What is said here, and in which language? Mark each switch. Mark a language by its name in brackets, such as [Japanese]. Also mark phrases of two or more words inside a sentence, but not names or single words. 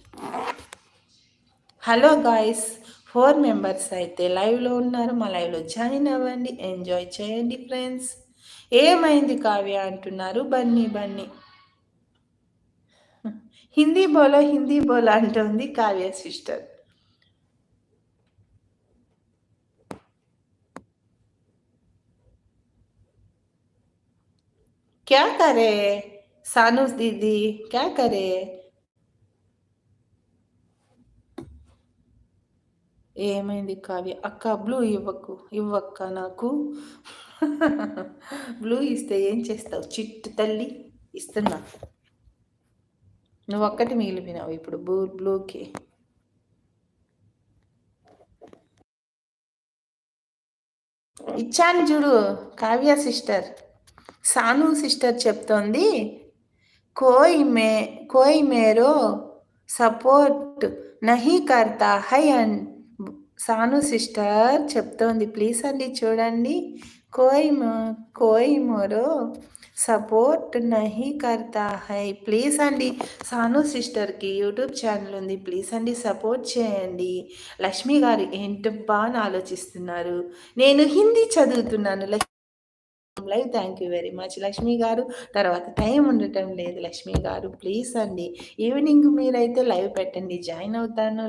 [English] hello guys, [Telugu] 4 మెంబర్స్ అయితే లైవ్లో ఉన్నారు. మా లైవ్లో జాయిన్ అవ్వండి, ఎంజాయ్ చేయండి ఫ్రెండ్స్. ఏమైంది కావ్య అంటున్నారు బన్నీ బన్నీ. [Hindi] हिंदी बोलो [Telugu] అంటుంది కావ్య సిస్టర్. [Hindi] क्या करे सानू दीदी, क्या करे? [Telugu] ఏమైంది కావ్య అక్క? బ్లూ ఇవ్వక్క నాకు. బ్లూ ఇస్తే ఏం చేస్తావు చిట్టు తల్లి? ఇస్తున్నా. నువ్వు ఒక్కటి మిగిలిపోయినావు ఇప్పుడు బ్లూకి. ఇచ్చాను చూడు కావ్య సిస్టర్. సాను సిస్టర్ చెప్తోంది, [Hindi] कोई मेरो सपोर्ट नहीं करता है [Telugu] అండ్ సాను సిస్టర్ చెప్తోంది. ప్లీజ్ అండి చూడండి. [Hindi] कोई मोरो सपोर्ट नहीं करता है. [Telugu] ప్లీజ్ అండి, సాను సిస్టర్కి యూట్యూబ్ ఛానల్ ఉంది, ప్లీజ్ అండి సపోర్ట్ చేయండి. లక్ష్మి గారు ఏంటబ్బా అని ఆలోచిస్తున్నారు. నేను హిందీ చదువుతున్నాను లైవ్. [English] thank you very much [Telugu] లక్ష్మి గారు. తర్వాత టైం ఉండటం లేదు లక్ష్మి గారు, ప్లీజ్ అండి ఈవినింగ్ మీరైతే లైవ్ పెట్టండి, జాయిన్ అవుతాను.